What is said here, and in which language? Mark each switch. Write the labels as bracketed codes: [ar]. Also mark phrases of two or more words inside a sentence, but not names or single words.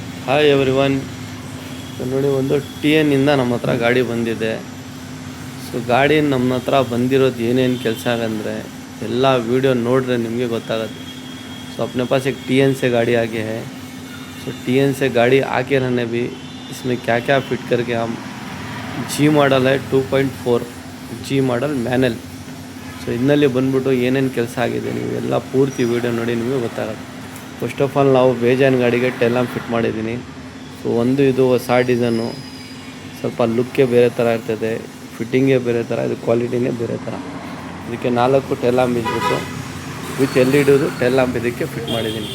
[en] Hi everyone. [kn] ನೋಡಿ, ಒಂದು ಟಿ ಎನ್ನಿಂದ ನಮ್ಮ ಹತ್ರ ಗಾಡಿ ಬಂದಿದೆ. ಸೊ ಗಾಡಿ ನಮ್ಮ ಹತ್ರ ಬಂದಿರೋದು ಏನೇನು ಕೆಲಸ ಆಗಂದರೆ ಎಲ್ಲ वीडियो ನೋಡಿದ್ರೆ ನಿಮಗೆ ಗೊತ್ತಾಗುತ್ತೆ. [hi] सो अपने पास एक टी एन से गाड़ी आ गया है. सो टी एन से गाड़ी आके रहने भी इसमें क्या क्या फिट करके हम [en] G model [hi] है 2.4 [en] G model manual. [kn] ಸೊ ಇದರಲ್ಲಿ ಬಂದ್ಬಿಟ್ಟು ಏನೇನು ಕೆಲಸ ಆಗಿದೆ ನೀವು ಎಲ್ಲ ಪೂರ್ತಿ ವೀಡಿಯೋ ನೋಡಿ ನಿಮಗೆ ಗೊತ್ತಾಗುತ್ತೆ. [en] first of all [kn] ನಾವು ಬೇಜಾನ್ ಗಾಡಿಗೆ [en] tail lamp fit [kn] ಮಾಡಿದ್ದೀನಿ. ಸೊ ಒಂದು ಇದು ಹೊಸ ಡಿಸೈನು, ಸ್ವಲ್ಪ ಲುಕ್ಕೇ ಬೇರೆ ಥರ ಇರ್ತದೆ, ಫಿಟ್ಟಿಂಗೇ ಬೇರೆ ಥರ, ಇದು ಕ್ವಾಲಿಟಿನೇ ಬೇರೆ ಥರ. ಇದಕ್ಕೆ 4 [en] tail lamp [kn] ಇದ್ಬಿಟ್ಟು [en] with LED tail lamp [kn] ಇದಕ್ಕೆ ಫಿಟ್ ಮಾಡಿದ್ದೀನಿ.